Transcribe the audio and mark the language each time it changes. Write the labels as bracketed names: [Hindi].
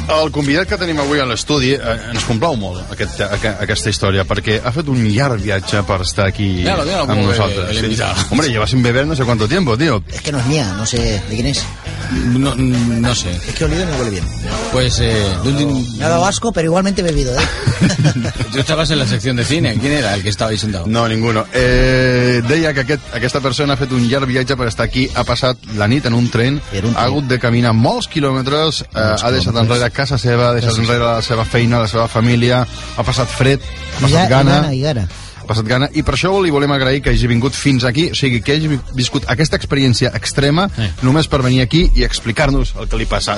[Catalan] Convidat que tenim avui a l'estudi, ens complau molt aquesta història, perquè ha fet un llarg viatge per estar aquí amb nosaltres. Sí. [Spanish] Hombre, lleva sin beber no sé cuánto tiempo, tío. Es que no es mía, no sé de quién es. No sé. Es que olvido y me huele bien. Pues, Me ha dado asco, pero igualmente he bebido, ¿eh? Yo estabas en la sección de cine. ¿Quién era el que estaba ahí sentado? No, ninguno. [Catalan] Deia que aquesta persona ha fet un llarg viatge per estar aquí, ha passat la nit en un tren, ha hagut de caminar molts quilòmetres, ha deixat enrere casa seva, ha deixat enrere la seva feina, la seva família, ha passat fred, ha passat gana. Passat gana, i per això li volem agrair que hagi vingut fins aquí, o sigui, que hagi viscut aquesta experiència extrema només per venir aquí i explicar-nos el que li passa.